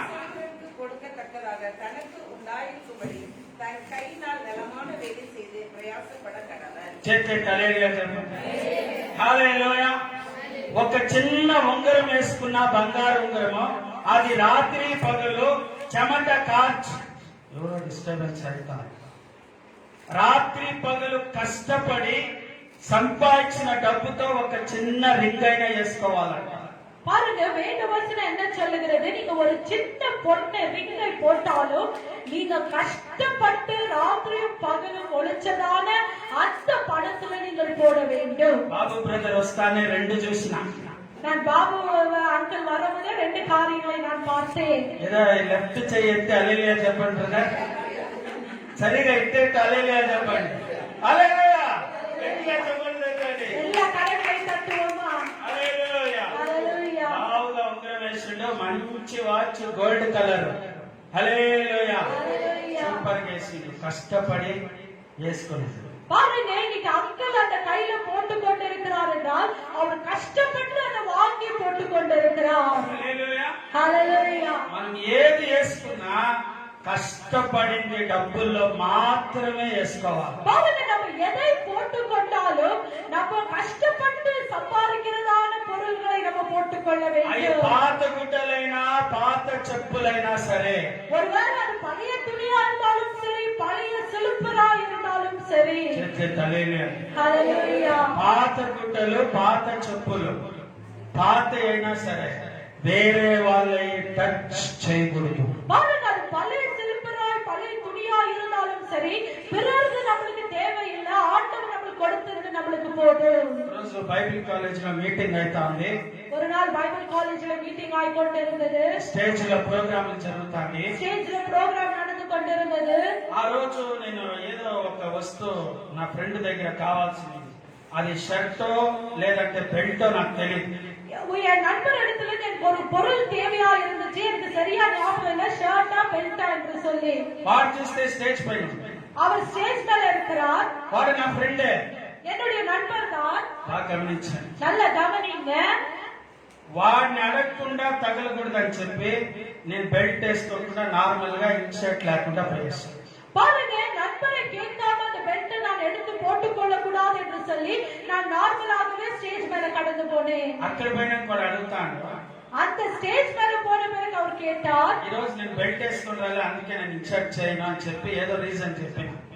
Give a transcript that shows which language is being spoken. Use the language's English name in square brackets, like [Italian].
[Tamil] சீடருக்கு கொடுக்கத்தக்கதாக தனக்கு உண்டாயிருக்கும்படி தன் கையினால் நலமான வேலை செய்து பிரயாசப்பட கடவன். [Telugu] చేస్తే హల్లెలూయా చెప్పండి. హల్లెలూయా. ఒక చిన్న ఉంగరం వేసుకున్న బంగారు ఉంగరము, అది రాత్రి పగలు చెమట కార్చి, ఎవరో డిస్టర్బెన్స్ అవుతారు, రాత్రి పగలు కష్టపడి సంపాదించిన డబ్బుతో ఒక చిన్న రింగ్ అయినా వేసుకోవాలంట. [Tamil] பாருங்க வேத வசனம் என்ன சொல்லுகிறது, நீங்க ஒரு சின்ன பொண்ணை ரிங்கை போட்டாலும் நீங்க கஷ்டப்பட்டு ராத்திரியும் பகலும் ஒழிச்சதான அந்த பணத்துல நீங்கள் போட வேண்டும். [Telugu] బాబు బ్రదర్ వస్తానే రెండు చూసిన, [Tamil] நான் பாபு அங்கிள் வரும்போது 2 காரியங்களை நான் பார்த்தேன். [Telugu] ఏదో లెఫ్ట్ చెయ్యి ఎత్తి హల్లెలూయా చెప్పండి బ్రదర్, సరిగా ఎత్తేట్టు హల్లెలూయా చెప్పండి. హల్లెలూయా. గట్టిగా చెప్పండి బ్రదర్. [Tamil] எல்லா கரங்களை தட்டுவோமா? [Telugu] హల్లెలూయా. హల్లెలూయా. బావుగా ఉంగరం వేసిండు, మంచి వాచ్ గోల్డ్ కలర్. హల్లెలూయా. హల్లెలూయా. సూపర్ వేసిండు, కష్టపడి వేసుకున్నాడు. [Tamil] பாருங்க இன்னைக்கு அங்கிள் அந்த கையில போட்டு கொண்டு இருக்கிறார் என்றால் அவர் கஷ்டப்பட்டு அதை வாங்கி போட்டு கொண்டு இருக்கிறார். [Telugu] హల్లెలూయా. హల్లెలూయా. మనం ఏది వేసుకున్నా కష్టపడింది డబ్బుల్లో మాత్రమే వేసుకోవాలి. [Tamil] பாருங்க நம்ம எதை போட்டு கொண்டாலும் நம்ம கஷ்டப்பட்டு சம்பாதிக்கிறதான பொருள்களை நம்ம போட்டுக்கொள்ள [Telugu] అవి [Tamil] வேண்டும். [Telugu] పాత గుడ్డలైనా పాత చెప్పులైనా సరే, [Tamil] ஒருவேளை அது பழைய துணியா இருந்தாலும் சரி, பழைய சிலுப்பரா இருந்தாலும் சரி. [Telugu] చెప్తే హల్లెలూయా. హల్లెలూయా. పాత గుడ్డలు, పాత చెప్పులు, పాత అయినా సరే వేరే వాళ్ళని టచ్ చేయకూడదు. [Tamil] பாருங்க அது பழைய சிலுப்பராய் பழைய துணியா இருந்தாலும் சரி, பிறருக்கு நம்மளுக்கு தேவையில்லை, ஆண்டவர் நம்மளுக்கு கொடுத்தது நம்மளுக்கு போதும். [Telugu] రోజు బైబిల్ కాలేజ్ లో మీటింగ్ అవుతా ఉంది, [Tamil] ஒரு நாள் பைபிள் காலேஜ்ல மீட்டிங் ஆகி கொண்டிருந்தது, [Telugu] స్టేజ్ లో ప్రోగ్రాంలు జరుగుతాయి. [Tamil] ஸ்டேஜ்ல ப்ரோக்ராம் நடந்து கொண்டிருந்தது. [Telugu] ఆ రోజు నేను ఏదో ఒక వస్తువు నా ఫ్రెండ్ దగ్గర కావాల్సింది, అది షర్టో లేదంటే బెల్టో నాకు తెలియదు. [Tamil] என் நண்பர் இடத்துல எனக்கு ஒரு பொருள் தேவையா இருந்துச்சு, எனக்கு சரியா ஞாபகம் இல்ல, ஷர்ட்டா பெல்ட்டா என்று சொல்லி. [Telugu] వాడు చూస్తే స్టేజ్ పైన, [Tamil] அவர் ஸ்டேஜ் மேல இருக்கிறார், [Telugu] వాడు నా ఫ్రెండే. [Tamil] என்னுடைய நண்பர் தான். [Telugu] బాగా గమనించాను. [Tamil] நல்ல கவனிங்க. [Telugu] వాడిని అడగకుండా తగలకూడదని చెప్పి నేను బెల్ట్ వేసుకోకుండా నార్మల్ గా ఇన్షర్ట్ లేకుండా పోయేస్తాను. [Tamil] பாருங்க நண்பரை கேட்காம அந்த பெல்ட் நான் எடுத்து போட்டுக்கொள்ள கூடாது என்று சொல்லி நான் நார்மலாகவே ஸ்டேஜ் மேல கடந்து போனேன். [Telugu] అక్కడ పోయినాక వాడు అడుగుతాను, [Tamil] அந்த ஸ்டேஜ் மேல போன பிறகு அவர் கேட்டார், [Telugu] ఈ రోజు నేను బెల్ట్ వేసుకుని రాలే, అందుకే నేను ఇన్షర్ట్ చేయను అని చెప్పి ఏదో రీజన్ చెప్పాను.